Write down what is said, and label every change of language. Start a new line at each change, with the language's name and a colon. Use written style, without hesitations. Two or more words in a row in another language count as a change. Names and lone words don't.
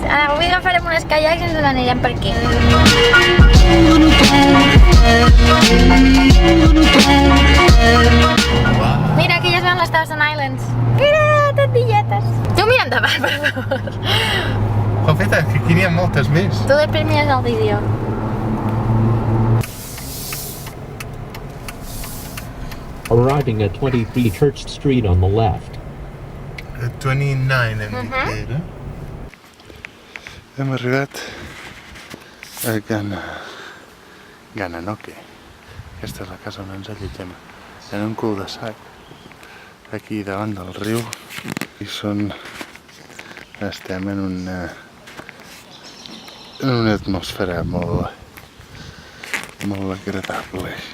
Catalan: Avui agafarem unes caiacs i ens n'anirem per aquí. Mira, aquí ja es veuen les Thousand Islands. Mira, tortilletes. Tu mira endavant, per favor. Jofeta, que aquí n'hi ha moltes més. Tu després mires el vídeo.
English: Arriving at 23 Church Street on the left.
Catalan: 29 hem dit que era. Hem arribat a Gananoque. Aquesta és la casa on ens allotgem. En un cul-de-sac, aquí davant del riu. I estem en una atmosfera molt agradable.